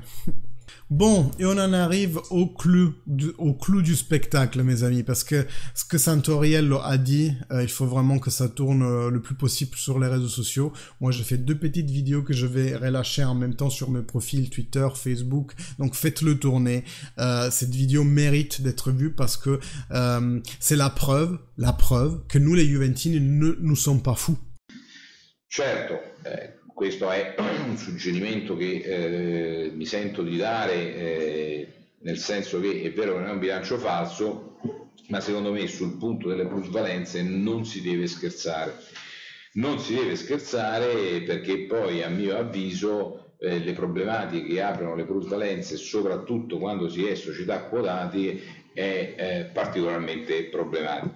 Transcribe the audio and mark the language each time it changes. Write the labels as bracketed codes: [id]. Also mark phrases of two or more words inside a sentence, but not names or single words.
[fr] Bon, et on en arrive au clou du spectacle, mes amis, parce que ce que Santoriello a dit, il faut vraiment que ça tourne le plus possible sur les réseaux sociaux. Moi, j'ai fait 2 petites vidéos que je vais relâcher en même temps sur mes profils Twitter, Facebook, donc faites-le tourner. Cette vidéo mérite d'être vue parce que c'est la preuve que nous, les Juventini, nous sommes pas fous. [it] Certo, questo è un suggerimento che mi sento di dare, nel senso che è vero che non è un bilancio falso, ma secondo me sul punto delle plusvalenze non si deve scherzare. Non si deve scherzare perché poi, a mio avviso, le problematiche che aprono le plusvalenze, soprattutto quando si è società quotati, è particolarmente problematica.